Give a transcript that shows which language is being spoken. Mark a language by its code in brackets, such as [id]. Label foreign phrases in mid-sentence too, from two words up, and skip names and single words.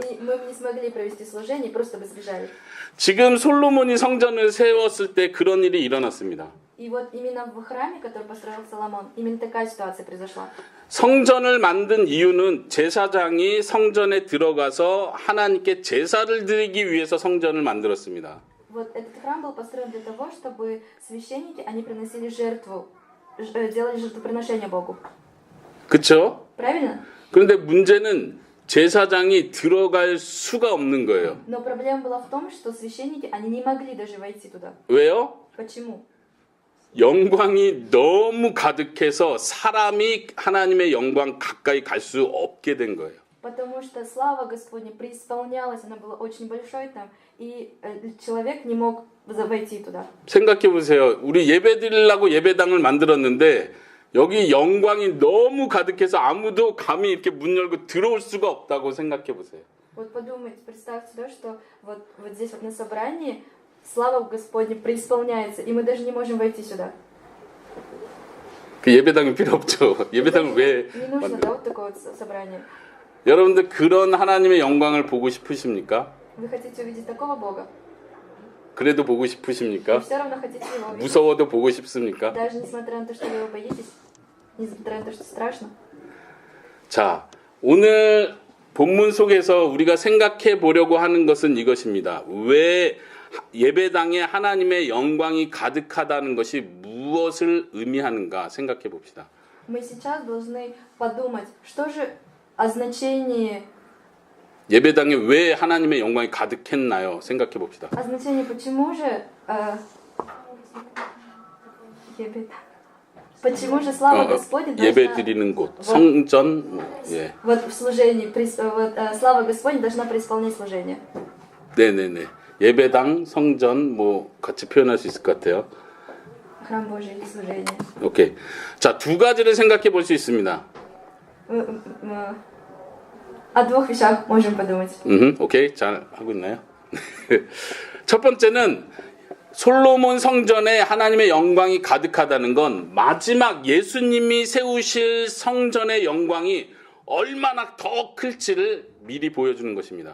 [ru] И мы не смогли провести служение, просто бы сбежали. [ko] 지금 솔로몬이 성전을 세웠을 때 그런 일이 일어났습니다. [ru] И вот именно в храме, который построил Соломон, именно такая ситуация произошла. [ko] 성전을 만든 이유는 제사장이 성전에 들어가서 하나님께 제사를 드리기 위해서 성전을 만들었습니다. [ru] Вот этот храм был построен для того, чтобы священники, они приносили жертву, делали жертвоприношение Богу. [ko] 그렇죠? [ru] Правильно? [ko] 그런데 문제는 제사장이 들어갈 수가 없는 거예요. [ru] Но проблема была в том, что священники, они не могли даже войти туда. [ko] 왜요? [ru] Почему? [ko] 영광이 너무 가득해서 사람이 하나님의 영광 가까이 갈 수 없게 된 거예요. [ru] Потому что слава Господня преисполнялась, она была очень большой там, и человек не мог войти туда. [ko] 생각해 보세요. 우리 예배드리려고 예배당을 만들었는데 여기 영광이 너무 가득해서 아무도 감히 이렇게 문 열고 들어올 수가 없다고 생각해 보세요. [ru] Вот подумайте, представьте, да, что вот здесь вот на собрании слава Господня преисполняется, и мы даже не можем войти сюда. [ko] 그 예배당이 필요 없죠. 예배당을 왜 [ru] Не нужно, [ko] 만들어요? [ru] да, вот такое вот собрание. [ko] 여러분들 그런 하나님의 영광을 보고 싶으십니까? [ru] Вы хотите увидеть такого Бога? [ko] 그래도 보고 [ru] Вы [ko] 싶으십니까? [ru] все равно хотите его увидеть? [ko] 무서워도 보고 싶습니까? [ru] Даже несмотря на то, что вы его боитесь, несмотря на то, что страшно. [ko] 자, 오늘 본문 속에서 우리가 생각해 보려고 하는 것은 이것입니다. 왜 예배당에 하나님의 영광이 가득하다는 것이 무엇을 의미하는가 생각해 봅시다. [ru] Мы сейчас должны подумать, что же о значении, [ko] 예배당에 왜 하나님의 영광이 가득했나요? 생각해 봅시다. [ru] о значении, почему же, почему же слава Господня [ko] 예배 [ru] должна, [ko] 드리는 곳, 성전, 예. [ru] вот в служении, вот, слава Господня должна преисполнять служение. [ko] 네네네. 예배당, 성전, 뭐 같이 표현할 수 있을 것 같아요. [ru] Храм Божий или служение. [ko] 오케이. 자, 두 가지를 생각해 볼 수 있습니다. [ru] О двух вещах можем подумать. [ko] 오케이. 잘 하고 있나요? 첫 번째는 솔로몬 성전에 하나님의 영광이 가득하다는 건 마지막 예수님이 세우실 성전의 영광이 얼마나 더 클지를 미리 보여주는 것입니다.